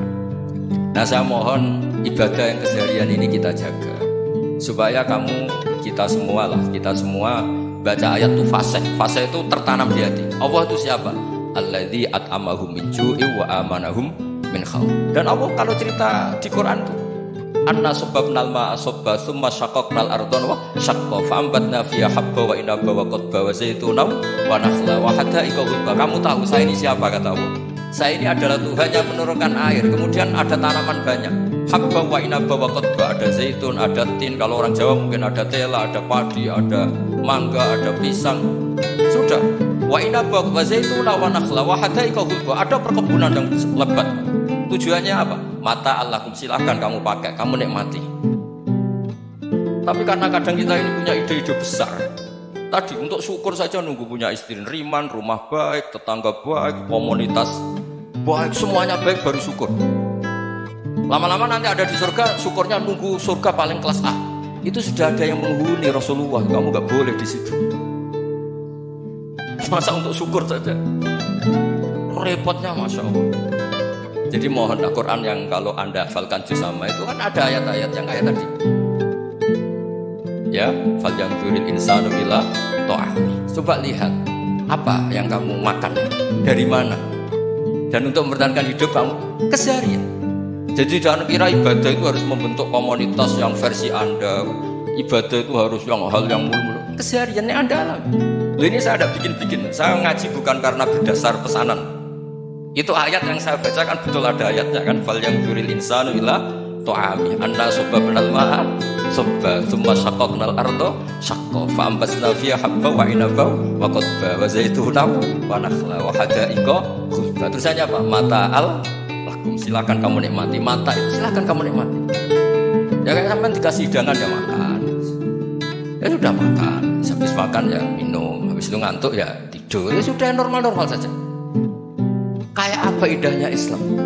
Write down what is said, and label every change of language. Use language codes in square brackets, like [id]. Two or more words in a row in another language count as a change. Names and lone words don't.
[id] Nah, saya mohon ibadah yang keseharian ini kita jaga supaya kita semua baca ayat itu fase itu tertanam di hati. Allah itu siapa? [ar] الذي أطعمهم من جوع وآمنهم من خوف. [id] Dan Allah kalau cerita di Quran itu [ar] أنا صببنا الماء صبا ثم شققنا الأرض وشقا فأنبتنا فيها حبا وعنبا وقضبا وزيتونا ونخلا وحدائق غلبا. [id] Kamu tahu saya ini siapa, kata Allah? Saya ini adalah Tuhan yang menurunkan air, kemudian ada tanaman banyak. [ar] حبا وعنبا وقضبا, [id] ada zaitun, ada tin. Kalau orang Jawa mungkin ada tela, ada padi, ada mangga, ada pisang. Sudah. [ar] وعنبا وزيتونا ونخلا وحدائق غلبا. [id] Ada perkebunan yang lebat. Tujuannya apa? [ar] متاعا لكم, [id] silahkan kamu pakai, kamu nikmati. Tapi karena kadang kita ini punya ide-ide besar. Tadi untuk syukur saja nunggu punya istri riman, rumah baik, tetangga baik, komunitas baik, semuanya baik baru syukur. Lama-lama nanti ada di surga, syukurnya nunggu surga paling kelas A. Itu sudah ada yang menghuni Rasulullah, kamu gak boleh di situ. Masa untuk syukur saja? Repotnya [ar] ما شاء الله. [id] Jadi mohon Al-Quran yang kalau Anda hafalkan juz sama itu kan ada ayat-ayat yang kayak tadi. [ar] Ya, فلينظر الإنسان إلى طعامه. [id] Coba lihat. Apa yang kamu makan? Dari mana? Dan untuk mempertahankan hidup kamu keseharian. Jadi jangan kira ibadah itu harus membentuk komunitas yang versi Anda. Ibadah itu harus yang hal yang mulu-mulu. Kesehariannya Anda alami. Ini saya ada bikin-bikin. Saya ngaji bukan karena berdasar pesanan. Itu ayat yang saya bacakan betul ada ayatnya kan. [ar] فلينظر الإنسان إلى طعامه أنا صببنا الماء صبا ثم شققنا الأرض شقا فأنبتنا فيها حبا وعنبا وقضبا وزيتونا ونخلا وحدائق غلبا. [id] Terusannya apa? [ar] متاعا لكم, [id] silakan kamu nikmati. Mata itu silakan kamu nikmati. Ya kan sampai dikasih hidangan ya makan. Ya sudah makan. Habis makan ya minum. Habis itu ngantuk ya tidur. Ya sudah normal-normal saja. Kayak apa indahnya Islam.